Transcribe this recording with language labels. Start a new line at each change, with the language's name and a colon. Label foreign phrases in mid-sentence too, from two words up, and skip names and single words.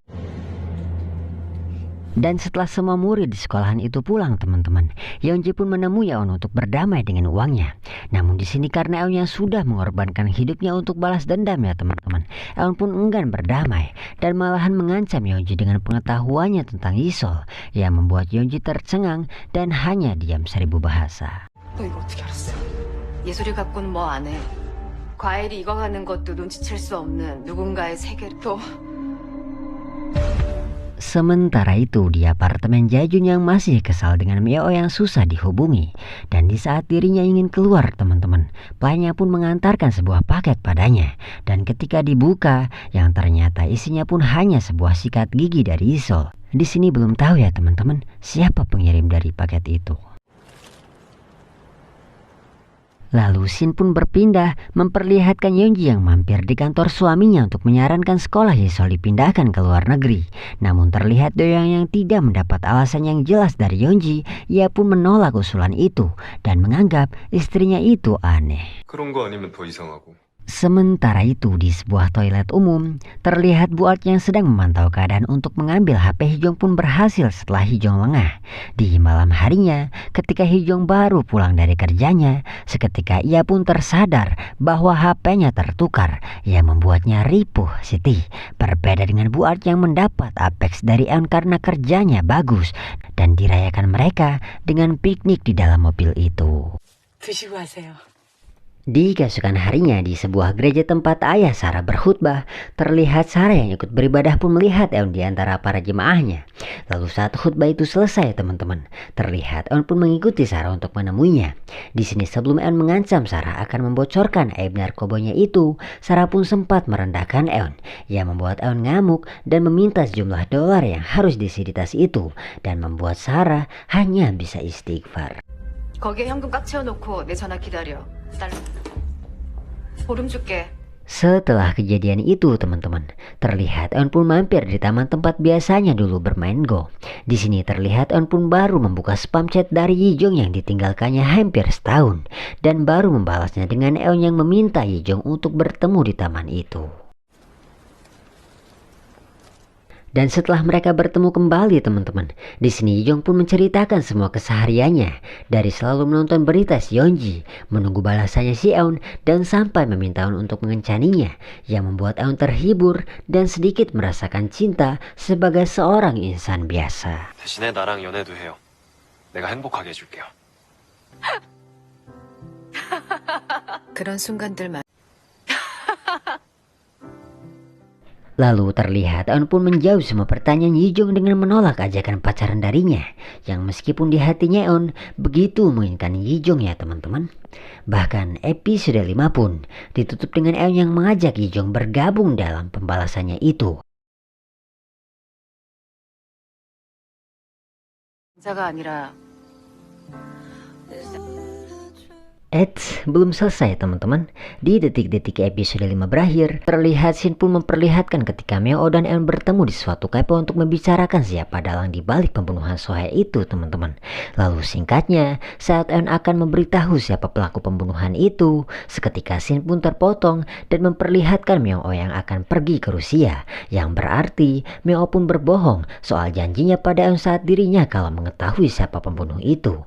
Indonesian: Dan setelah semua murid di sekolahan itu pulang teman-teman, Yeonji pun menemui Eun untuk berdamai dengan uangnya. Namun di sini karena Eun yang sudah mengorbankan hidupnya untuk balas dendam ya teman-teman, Eun pun enggan berdamai dan malahan mengancam Yeonji dengan pengetahuannya tentang Yisol, yang membuat Yeonji tercengang dan hanya diam 1000 bahasa.
Korean: 너 이거 어떻게 알았어? 예술이 갖고는 뭐 안 해. 과일이 익어가는 것도 눈치챌 수 없는 누군가의 세계를 또.
Indonesian: Sementara itu di apartemen Jaejun yang masih kesal dengan Meo yang susah dihubungi. Dan di saat dirinya ingin keluar teman-teman, pelayannya pun mengantarkan sebuah paket padanya. Dan ketika dibuka, yang ternyata isinya pun hanya sebuah sikat gigi dari Yisol. Di sini belum tahu ya teman-teman, siapa pengirim dari paket itu. Lalu scene pun berpindah memperlihatkan Yeonji yang mampir di kantor suaminya untuk menyarankan sekolah Yisol dipindahkan ke luar negeri. Namun terlihat Doyoung yang tidak mendapat alasan yang jelas dari Yeonji. Ia pun menolak usulan itu dan menganggap istrinya itu aneh.
Korean: 그런 거 아니면 더 이상하고.
Indonesian: Sementara itu di sebuah toilet umum, terlihat Bu Art yang sedang memantau keadaan untuk mengambil HP Hijong pun berhasil setelah Hijong lengah. Di malam harinya, ketika Hijong baru pulang dari kerjanya, seketika ia pun tersadar bahwa HP-nya tertukar, yang membuatnya ripuh Siti. Berbeda dengan Bu Art yang mendapat apex dari Eun karena kerjanya bagus, dan dirayakan mereka dengan piknik di dalam mobil itu.
Korean: 드시고 하세요.
Indonesian: Di keesokan harinya di sebuah gereja tempat ayah Sarah berkhutbah, terlihat Sarah yang ikut beribadah pun melihat Eun di antara para jemaahnya. Lalu saat khutbah itu selesai teman-teman, terlihat Eun pun mengikuti Sarah untuk menemuinya. Di sini sebelum Eun mengancam Sarah akan membocorkan aib narkobanya itu, Sarah pun sempat merendahkan Eun, yang membuat Eun ngamuk dan meminta sejumlah dolar yang harus disiditasi itu, dan membuat Sarah hanya bisa istighfar.
Korean: 거기에 현금 꽉 채워놓고 내 전화 기다려. 보름 줄게.
Indonesian: Setelah kejadian itu teman-teman, terlihat Eun pun mampir di taman tempat biasanya dulu bermain Go. Di sini terlihat Eun pun baru membuka
English: spam chat
Indonesian: dari Yijong yang ditinggalkannya hampir setahun, dan baru membalasnya dengan Eun yang meminta Yijong untuk bertemu di taman itu. Dan setelah mereka bertemu kembali teman-teman, di sini Yijong pun menceritakan semua kesehariannya, dari selalu menonton berita si Yeonji, menunggu balasannya si Eun, dan sampai meminta Eun untuk mengencaninya, yang membuat Eun terhibur dan sedikit merasakan cinta sebagai seorang insan biasa.
Korean: 대신에 나랑 연애도 해요. 내가 행복하게 해줄게요. 그런 순간들만.
Indonesian: Lalu terlihat Eun pun menjawab semua pertanyaan Yijong dengan menolak ajakan pacaran darinya, yang meskipun di hatinya Eun begitu menginginkan Yijong ya teman-teman. Bahkan episode 5 pun ditutup dengan Eun yang mengajak Yijong bergabung dalam pembalasannya itu.
Korean: 자가 아니라
Indonesian: Belum selesai teman-teman. Di detik-detik episode 5 berakhir, terlihat Shin pun memperlihatkan ketika Meo dan Eun bertemu di suatu cafe untuk membicarakan siapa dalang di balik pembunuhan Sohae itu teman-teman. Lalu singkatnya, saat Eun akan memberitahu siapa pelaku pembunuhan itu, seketika Shin pun terpotong dan memperlihatkan Meo yang akan pergi ke Rusia, yang berarti Meo pun berbohong soal janjinya pada Eun saat dirinya kalau mengetahui siapa pembunuh itu.